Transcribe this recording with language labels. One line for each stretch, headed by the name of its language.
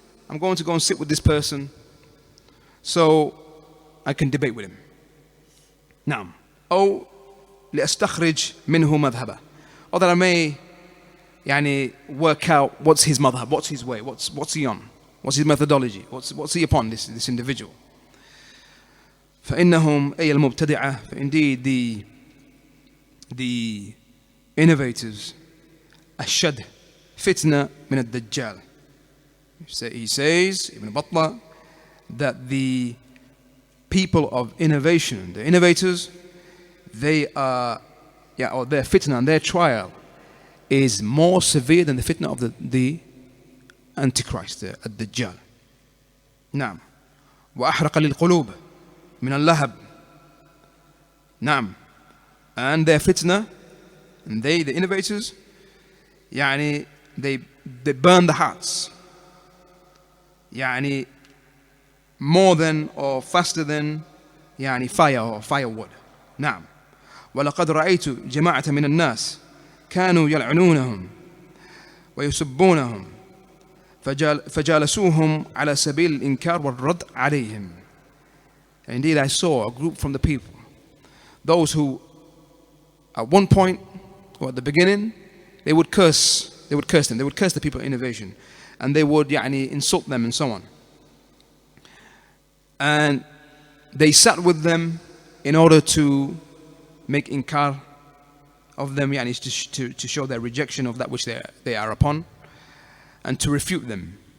English: I'm going to go and sit with this person so I can debate with him.
Arabic: Naam. أو لأستخرج منه مذهبه.
English: Or that I may work out what's his madhab, what's his way, what's he on, what's his methodology, what's he upon, this individual.
Arabic: فإنهم أي المبتدعة,
English: for indeed the innovators,
Arabic: أشد فتنة من الدجال.
English: He says, Ibn Battah, that the people of innovation, the innovators, they are, or their fitna and their trial is more severe than the fitna of the Antichrist, the Dajjal.
Arabic: نعم. وأحرق للقلوب من اللهب. نعم.
English: And their fitna, and they, the innovators, they burn the hearts. More than or faster than fire or firewood.
Arabic: نعم. ولقد رأيت جماعة من الناس كانوا يلعنونهم ويسبونهم فجالسوهم على سبيل الإنكار والرد عليهم.
English: Indeed, I saw a group from the people, those who at one point or at the beginning they would curse them, they would curse the people of innovation, and they would insult them and so on. And they sat with them in order to make inkar of them, to show their rejection of that which they are upon, and to refute them.